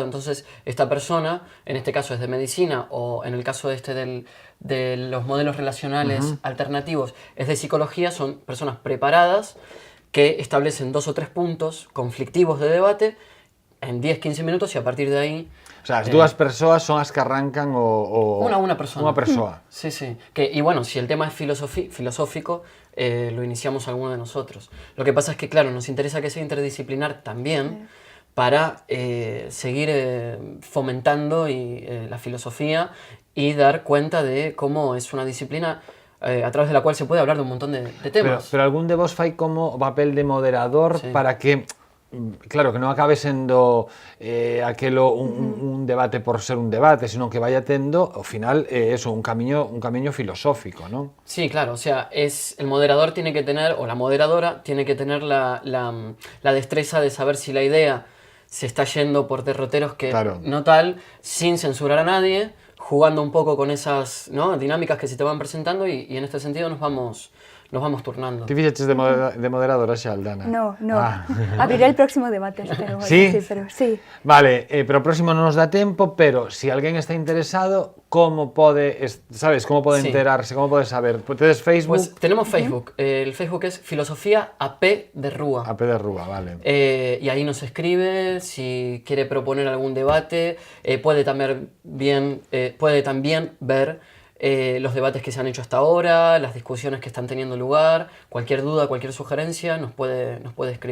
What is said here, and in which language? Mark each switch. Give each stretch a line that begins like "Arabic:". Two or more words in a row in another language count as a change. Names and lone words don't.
Spanish: Entonces, esta persona, en este caso es de medicina, o en el caso de los modelos relacionales alternativos, es de psicología, son personas preparadas que establecen 2 o 3 puntos conflictivos de debate en 10-15 minutos y a partir de ahí... O sea,
Galician: as dúas persoas son as que arrancan
Spanish: Una persona.
Galician: Unha persoa.
Spanish: Sí, sí. Y bueno, si el tema es filosófico, lo iniciamos alguno de nosotros. Lo que pasa es que, claro, nos interesa que sea interdisciplinar también para seguir fomentando la filosofía y dar cuenta de cómo es una disciplina a través de la cual se puede hablar de un montón de temas.
Galician: Pero algún de vos fai como papel de moderador para que... Claro, que non acabe sendo aquelo un debate por ser un debate, sino que vaya tendo, ao final, eso, un camiño filosófico, ¿no?
Spanish: Sí, claro, o sea, el moderador tiene que tener, o la moderadora tiene que tener la destreza de saber si la idea se está yendo por derroteros que no tal, sin censurar a nadie, jugando un poco con esas dinámicas que se te van presentando y en este sentido nos vamos turnando.
Galician: Ti fixeches de moderadora xa, Aldana?
Spanish: No. Abriré el próximo debate, espero. ¿Sí? Sí, pero sí.
Galician: Vale, pero o próximo non nos dá tempo, pero si alguén está interesado, como pode, sabes, como pode enterarse, como pode saber? Tedes Facebook?
Spanish: Pues tenemos Facebook. El Facebook es Filosofía a pé de rúa.
Galician: A pé de rúa, vale.
Spanish: Y ahí nos escribe si quiere proponer algún debate. Puede también ver los debates que se han hecho hasta ahora, las discusiones que están teniendo lugar, cualquier duda, cualquier sugerencia nos puede escribir.